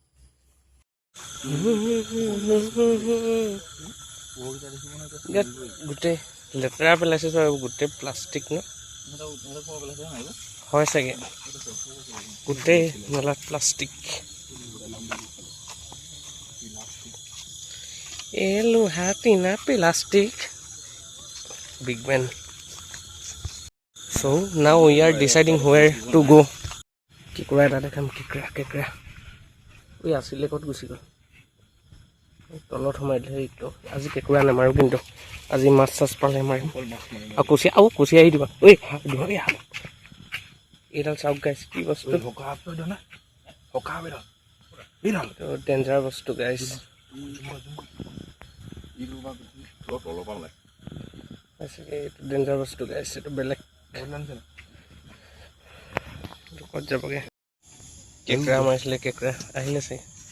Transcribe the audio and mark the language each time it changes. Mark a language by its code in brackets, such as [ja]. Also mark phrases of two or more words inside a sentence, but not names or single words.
[as] গোটেই লেতেৰা পেলাইছে গোটেই প্লাষ্টিক ন হয় চাগে গোটেই মেলাত প্লাষ্টিক লোহা টিনা প্লাষ্টিক [en] big man so now we are deciding where to go [as] কেকুৰা এটা দেখাম কেকুৰা ঐ আছিলে ক'ত গুচি গ'ল তলত সোমাই দিলে এইটো আজি কেকুৰা নামাৰো কিন্তু আজি মাছ চাছ পালে মাৰিম আৰু কুচিয়া আহি দিবা ঐ ধৰি আহ এইডাল চাওক গাইছ কি বস্তু ডেঞ্জাৰ বস্তু গাইছ এইটো ডেঞ্জাৰ বস্তু গাইছ এইটো বেলেগ ক'ত যাবগে কেকুৰা মাৰিছিলে কেকুৰা আহিলে চাগে